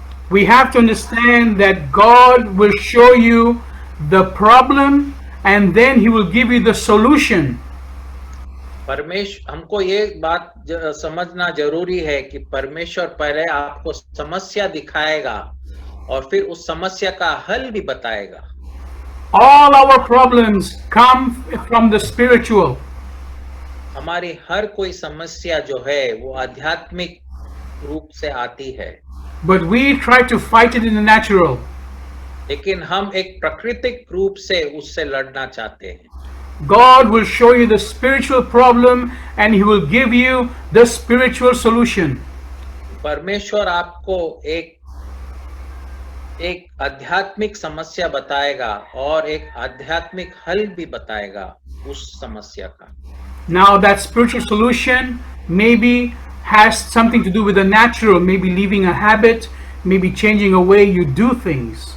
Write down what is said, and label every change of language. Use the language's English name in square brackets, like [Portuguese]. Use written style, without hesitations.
[English] We have to understand that God will show you the problem and then He will give you the solution. [Hindi] हमको ये बात समझना जरूरी है कि परमेश्वर पहले आपको समस्या दिखाएगा और फिर उस समस्या का हल भी बताएगा। [English] All our problems come from the spiritual. [Hindi] हमारी हर कोई समस्या जो है वो आध्यात्मिक रूप से आती है। [English] But we try to fight it in the natural. [Hindi] लेकिन हम एक प्राकृतिक रूप से उससे लड़ना चाहते हैं। [English] God will show you the spiritual problem and He will give you the spiritual solution. [Hindi] परमेश्वर आपको एक आध्यात्मिक समस्या बताएगा और एक आध्यात्मिक हल भी बताएगा उस समस्या का। [English] Now that spiritual solution maybe has something to do with the natural, maybe leaving a habit, maybe changing a way you do things.